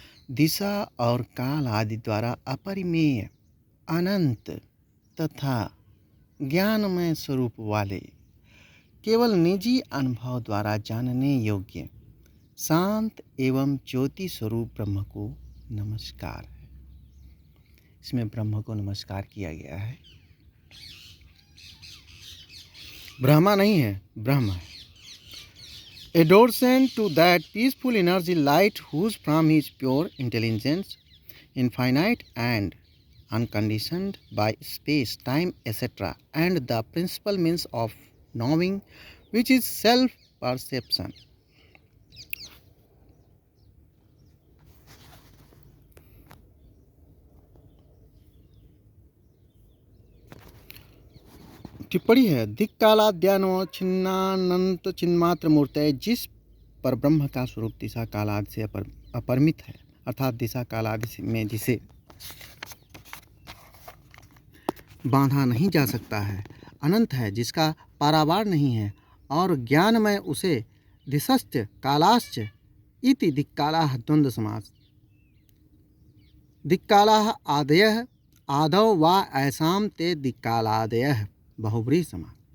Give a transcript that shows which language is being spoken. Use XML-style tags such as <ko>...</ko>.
<hi>दिशा और काल आदि द्वारा अपरिमेय अनंत तथा ज्ञानमय स्वरूप वाले केवल निजी अनुभव द्वारा जानने योग्य शांत एवं ज्योति स्वरूप ब्रह्म को नमस्कार है। इसमें ब्रह्म को नमस्कार किया गया है। ब्रह्मा नहीं है, ब्रह्म है।</hi> <en>Adoration to that peaceful energy light whose from is pure intelligence, infinite and unconditioned by space, time, etc., and the principal means of knowing, which is self-perception.</en> <hi>टिप्पणी है।</hi> <sa>दिक्कालाद्यानो छिन्नानंत चिन्मात्र मूर्ति,</sa> <hi>जिस पर ब्रह्म का स्वरूप दिशा काल आदि से अपरिमित है, अर्थात दिशा काल आदि में जिसे बांधा नहीं जा सकता है, अनंत है, जिसका पारावार नहीं है, और ज्ञान में उसे</hi> <sa>दिशश्च कालाश्च इति दिक्कालाः</sa> <hi>द्वंद्व समास।</hi> <sa>दिक्कालाः आदयः आदौ वा ऐसाम ते दिक्कालादयः बहुव्रीहि समास।</sa>